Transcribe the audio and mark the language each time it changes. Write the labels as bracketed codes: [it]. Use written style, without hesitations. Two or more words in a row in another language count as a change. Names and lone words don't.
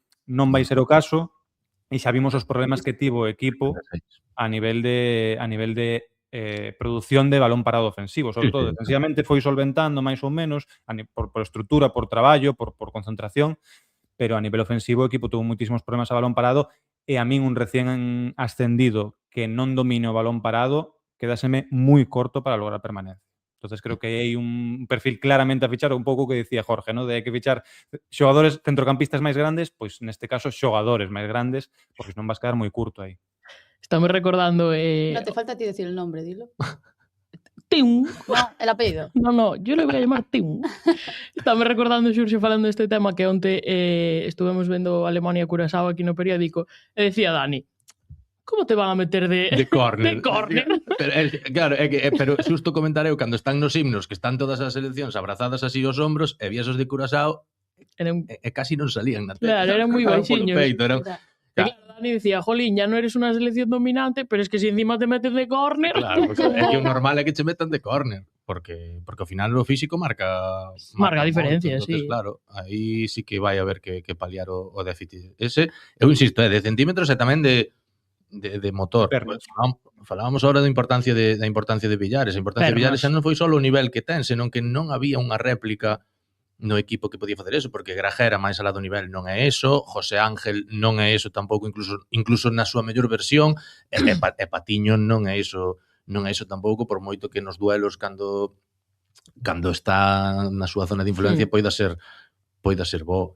[gl] non vai ser o caso, e xa vimos os problemas que tivo o equipo a nivel de produción de balón parado ofensivo, sobre todo defensivamente foi solventando máis ou menos por estrutura, por traballo, por concentración, pero a nivel ofensivo o equipo tuvo moitísimos problemas a balón parado e a min un recién ascendido que non domine o balón parado quedáseme moi corto para lograr permanencia. Entonces creo que hai un perfil claramente a fichar, un pouco que dicía Jorge, ¿no? De hai que fichar xogadores centrocampistas máis grandes, pois neste caso xogadores máis grandes, porque senón vas quedar moi curto aí. Estamos recordando... [es] No te falta a ti decir el nombre, dilo. Tim. No, el apellido. No, yo le voy a llamar Tim. [gl] Estamos recordando, Xurxo, falando deste tema que onte estuvemos vendo Alemania-Curaçao aquí no periódico e decía Dani, [es] como te van a meter de córner? De córner. [gl] Pero, claro, pero xusto comentar eu, cando están nos himnos, que están todas as seleccións abrazadas así aos hombros, e vías os de Curaçao, e casi non salían na tele. Claro, eran moi baixiños. Eran... [es] Claro, Dani decía, jolín, ya no eres una selección dominante, pero es que si encima te metes de córner... [gl] Claro, porque é que o normal é que che metan de córner, porque ao final o físico marca diferencia, [es] entonces, sí. [gl] Claro, aí sí que vai haber que paliar o déficit. Ese, eu insisto, de centímetros e tamén de motor. Falábamos ahora da importancia de Villares. A importancia de Villares xa non foi só o nivel que ten, senón que non había unha réplica no equipo que podía facer eso, porque Grajera máis alá do nivel non é eso, José Ángel non é eso tampouco, incluso na súa mellor versión, e Patiño non é eso tampouco, por moito que nos duelos cando está na súa zona de influencia poida ser bo.